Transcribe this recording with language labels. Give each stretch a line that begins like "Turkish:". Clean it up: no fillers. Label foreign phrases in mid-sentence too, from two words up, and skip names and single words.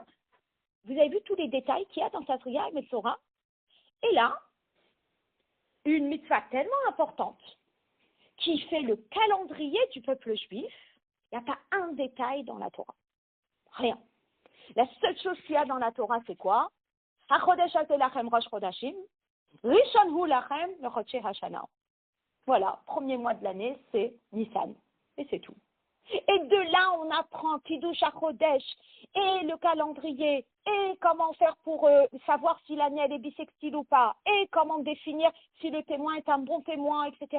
French: Vous avez vu tous les détails qu'il y a dans Tazria et Metzora? Et là, une mitzvah tellement importante qui fait le calendrier du peuple juif, il n'y a pas un détail dans la Torah. Rien. La seule chose qu'il y a dans la Torah, c'est quoi?
Hebrew: החודש הזה לכם ראש חודשים ראשון הוא לכם לחודשי השנה.
French: Voilà, premier mois de l'année, c'est Nissan. Et c'est tout. Et de là, on apprend
Hebrew: קידוש החודש
French: et le calendrier et comment faire pour savoir si l'année elle est bissextile ou pas et comment définir si le témoin est un bon témoin, etc.